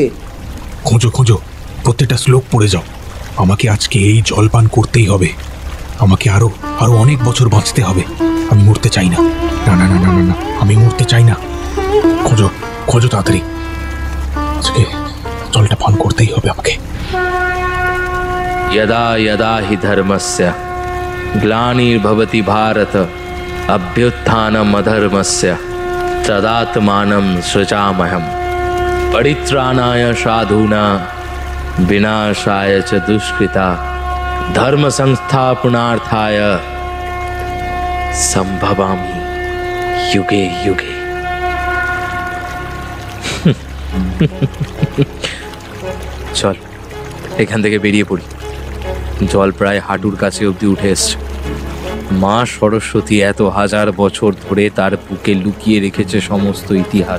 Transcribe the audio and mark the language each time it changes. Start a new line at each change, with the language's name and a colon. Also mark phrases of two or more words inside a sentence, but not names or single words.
Bangla: খোঁজো, প্রত্যেকটা শ্লোক পড়ে যাও। আমাকে আজকে এই জল পান করতেই হবে। আমাকে আরো অনেক বছর বাঁচতে হবে। আমি মরতে চাই না। না না না না না, আমি মরতে চাই না। খোঁজো তাড়াতাড়ি। আজকে জলটা পান করতেই হবে আমাকে।
Sanskrit: यदा यदा हि धर्मस्य ग्लानिर्भवति भारत अभ्युत्थानम् अधर्मस्य तदात्मानं सृजाम्यहम् परित्राणाय साधूनां विनाशाय च दुष्कृता धर्म संस्थापनार्थाय संभवामि युगे युगे।
Bangla: চল এখান থেকে বেরিয়ে পড়ি। জল প্রায় হাঁটুর কাছে অবধি উঠে এসছে। মা সরস্বতী এত হাজার বছর ধরে তার বুকে লুকিয়ে রেখেছে সমস্ত ইতিহাস।